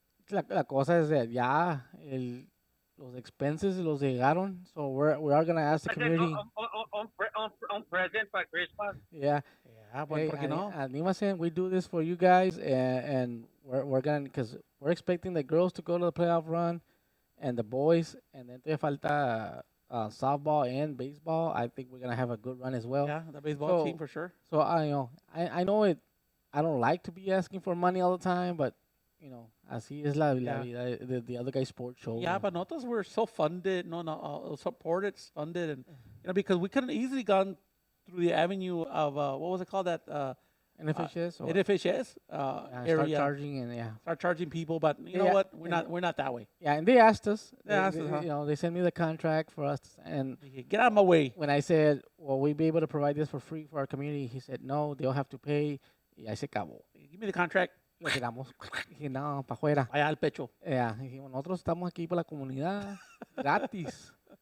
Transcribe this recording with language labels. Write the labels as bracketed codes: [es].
[es] La cosa es [en] that [es] ya los expenses los llegaron. [en] So we are gonna ask the I said, community. on present for Christmas. Yeah. Yeah, but Hey, [es] ¿por qué no? [en] Animasen, we do this for you guys, and we're gonna, because we're expecting the girls to go to the playoff run, and the boys, and then [es] todavía falta [en] softball and baseball. I think we're gonna have a good run as well. Yeah, the baseball So, team for sure. so I know it. I don't like to be asking for money all the time, but [es] así es la [en] Yeah. [es] vida. [en] The other guy's sports show. Yeah, but [es] nosotros [en] were so funded, supported, funded, and because we couldn't easily gone through the avenue of what was it called, that NFHS or NFHS start area, charging and start charging people. But you know Yeah, what? and- We're not that way. yeah, and they asked us. They asked us, huh? They sent me the contract for us, and Get out of my way. when I said, "Will we be able to provide this for free for our community?" He said, "No, they'll have to pay." [es] Y ahí se acabó. [en] Give me the contract. [es] Lo tiramos. Dije, no, para afuera. Allá al pecho. [en] Yeah, [es] dijimos, nosotros estamos aquí para la comunidad, gratis.